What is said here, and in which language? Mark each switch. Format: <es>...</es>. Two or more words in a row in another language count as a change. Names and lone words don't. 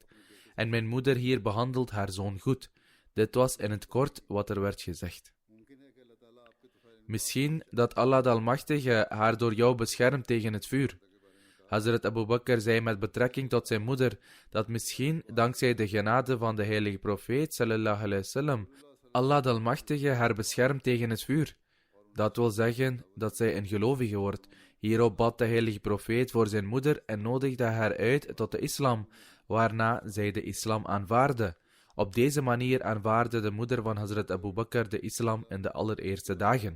<nl>En mijn moeder hier behandelt haar zoon goed. Dit was in het kort wat er werd gezegd. Misschien dat Allah de Almachtige haar door jou beschermt tegen het vuur. Hazrat Abu Bakr zei met betrekking tot zijn moeder dat misschien dankzij de genade van de heilige profeet</nl> <ar>صلى الله عليه وسلم</ar> <nl>Allah de Almachtige haar beschermt tegen het vuur. Dat wil zeggen dat zij een gelovige wordt. Hierop bad de heilige profeet voor zijn moeder en nodigde haar uit tot de islam, waarna zij de islam aanvaardde. Op deze manier aanvaardde de moeder van Hazrat Abu Bakr de islam in de allereerste dagen.</nl>